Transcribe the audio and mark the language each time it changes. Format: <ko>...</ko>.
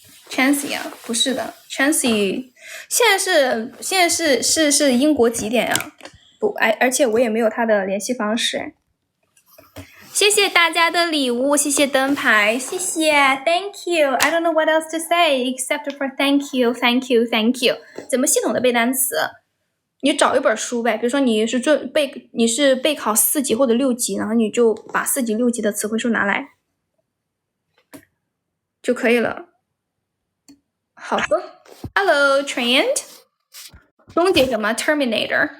<zh>Chancy 啊，不是的 ，Chancy 现在是英国几点呀？不，而且我也没有他的联系方式。谢谢大家的礼物，谢谢灯牌，谢谢 ，</zh> <en>Thank you. I don't know what else to say except for thank you.</en> <zh>怎么系统的背单词？你找一本书呗，比如说你是备考4级或者6级，然后你就把4级6级的词汇数拿来就可以了。好的 ，</zh> <en>Hello Trent，</en> <zh>终结者吗 ？Terminator？</zh>